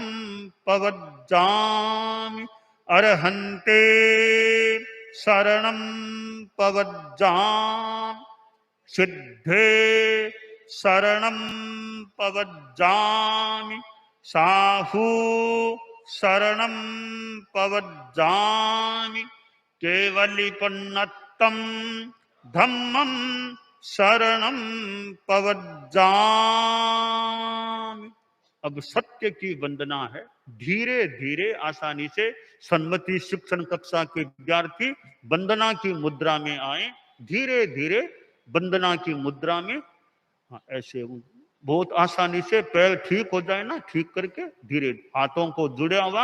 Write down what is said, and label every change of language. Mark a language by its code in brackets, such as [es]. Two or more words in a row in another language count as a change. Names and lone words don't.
[pra] पवज्जामि, अर्हन्ते शरणं पवज्जामि, सिद्धे शरणं पवज्जामि, साहू शरणं पवज्जामि, केवलिपन्नत्तं धम्मं शरणं पवज्जामि। [hi] अब सत्य की वंदना है। धीरे धीरे आसानी से सन्मति शिक्षण कक्षा के विद्यार्थी वंदना की मुद्रा में आए। धीरे धीरे वंदना की मुद्रा में, हाँ, ऐसे बहुत आसानी से पैर ठीक हो जाए ना, ठीक करके धीरे हाथों को जुड़े हुआ।